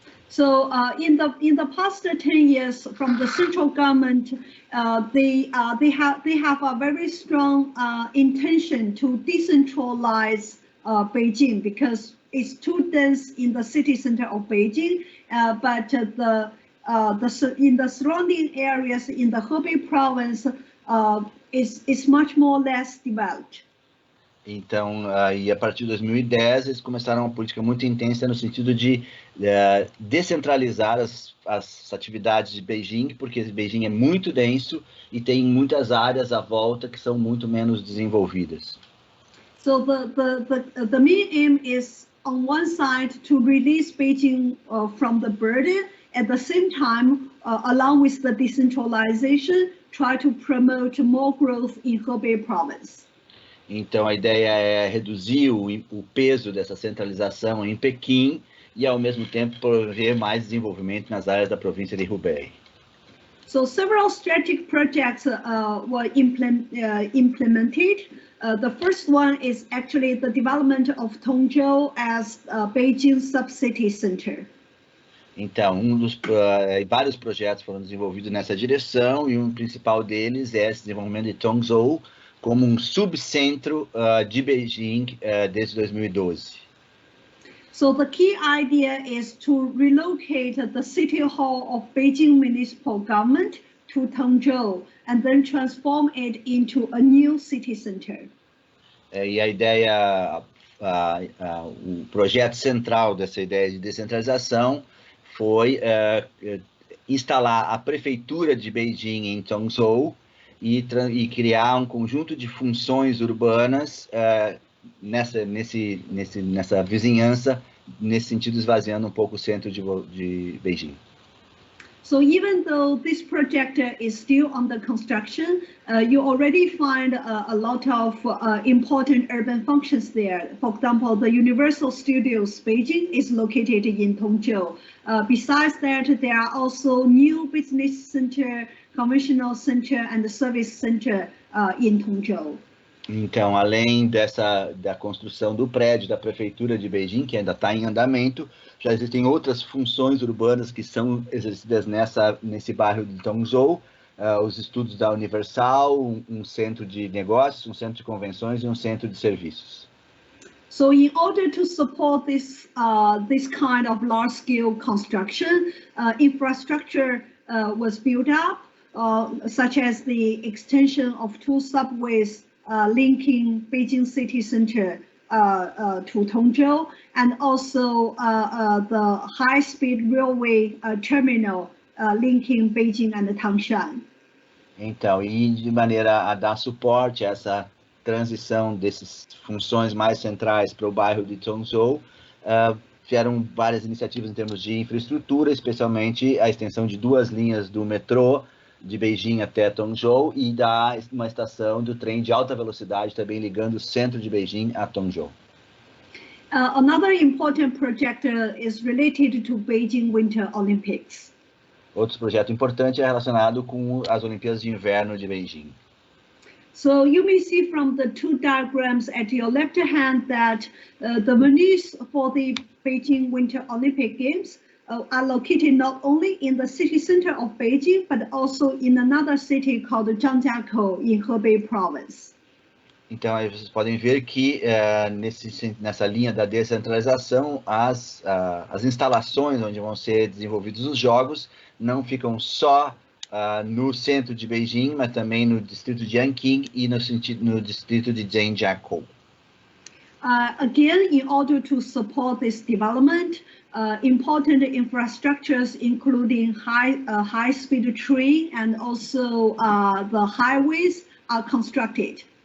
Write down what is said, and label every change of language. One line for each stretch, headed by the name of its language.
English: So in the past 10 years, from the central government, they have a very strong intention to decentralize Beijing, because it's too dense in the city center of Beijing, but in the surrounding areas in the Hebei province is much more less developed.
Portuguese: Então, e a partir de 2010, eles começaram uma política muito intensa no sentido de descentralizar as atividades de Beijing, porque Beijing é muito denso e tem muitas áreas à volta que são muito menos desenvolvidas.
English: So the main aim is, on one side, to release Beijing from the burden, at the same time, along with the decentralization, try to promote more growth in Hebei province.
Portuguese: Então, a ideia é reduzir o peso dessa centralização em Pequim e, ao mesmo tempo, promover mais desenvolvimento nas áreas da província de Hubei.
English: So several strategic projects were implemented. The first one is actually the development of Tongzhou as Beijing's sub-city center.
Portuguese: Então, vários projetos foram desenvolvidos nessa direção, e um principal deles é esse desenvolvimento de Tongzhou como um subcentro de Beijing desde 2012.
English: So the key idea is to relocate the City Hall of Beijing Municipal Government to Tongzhou and then transform it into a new city center.
Portuguese: E a ideia, o projeto central dessa ideia de descentralização foi instalar a prefeitura de Beijing em Tongzhou e criar um conjunto de funções urbanas nessa vizinhança, nesse sentido, esvaziando um pouco o centro de Beijing.
English: So even though this project is still under construction, you already find a lot of important urban functions there. For example, the Universal Studios Beijing is located in Tongzhou. Besides that, there are also new business center, conventional center, and service center in Tongzhou.
Portuguese: Então, além da construção do prédio da prefeitura de Beijing, que ainda está em andamento, já existem outras funções urbanas que são exercidas nesse bairro de Tongzhou, os estudos da Universal, um centro de negócios, um centro de convenções e um centro de serviços.
English: So in order to support this kind of large-scale construction, infrastructure was built up, such as the extension of 2 subways linking Beijing city center to Tongzhou, and also the high-speed railway terminal linking Beijing and Tangshan.
Portuguese: Então, e de maneira a dar suporte a essa transição dessas funções mais centrais para o bairro de Tongzhou, vieram várias iniciativas em termos de infraestrutura, especialmente a extensão de 2 linhas do metrô de Beijing até Tongzhou e uma estação do trem de alta velocidade também ligando o centro de Beijing a Tongzhou.
English: Another important project is related to Beijing Winter Olympics.
Portuguese: Outro projeto importante é relacionado com as Olimpíadas de Inverno de Beijing.
English: So you may see from the 2 diagrams at your left hand that the venues for the Beijing Winter Olympic Games are located not only in the city center of Beijing, but also in another city called Zhangjiakou in Hebei province.
Portuguese: Então, aí vocês podem ver que nessa linha da descentralização, as instalações onde vão ser desenvolvidos os jogos não ficam só no centro de Beijing, mas também no distrito de Yangtze e no distrito de Zhangjiakou.
English: Again, in order to support this development, important infrastructures, including high-speed train and also the highways, are constructed.